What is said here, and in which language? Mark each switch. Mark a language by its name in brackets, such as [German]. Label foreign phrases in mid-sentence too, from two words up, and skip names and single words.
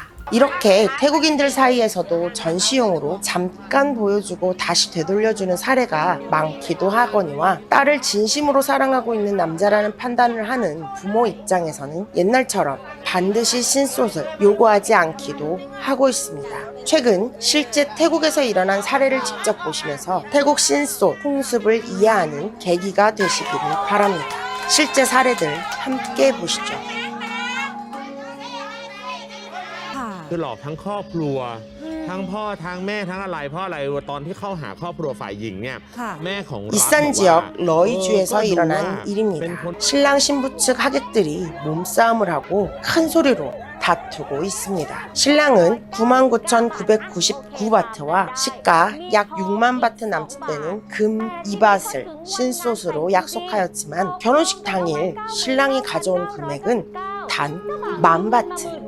[Korean] 이렇게 태국인들 사이에서도 전시용으로 잠깐 보여주고 다시 되돌려주는 사례가 많기도 하거니와, 딸을 진심으로 사랑하고 있는 남자라는 판단을 하는 부모 입장에서는 옛날처럼 반드시 신소를 요구하지 않기도 하고 있습니다. 최근 실제 태국에서 일어난 사례를 직접 보시면서 태국 신소 풍습을 이해하는 계기가 되시기를 바랍니다. 실제 사례들 함께 보시죠. [Thai] คือหลอกทั้งครอบครัวทั้งพ่อทั้งแม่ทั้งอะไรเพราะอะไรตอนที่เข้าหาครอบครัวฝ่ายหญิงเนี่ยแม่ของรัฐ [Korean] 이산 지역 러이주에서 일어난 일입니다. 신랑 신부 측 하객들이 몸싸움을 하고 큰 소리로 다투고 있습니다. 신랑은 99,999바트와 시가 약 6만 바트 남짓되는 금 2밭을 신소스로 약속하였지만, 결혼식 당일 신랑이 가져온 금액은 단 10,000바트.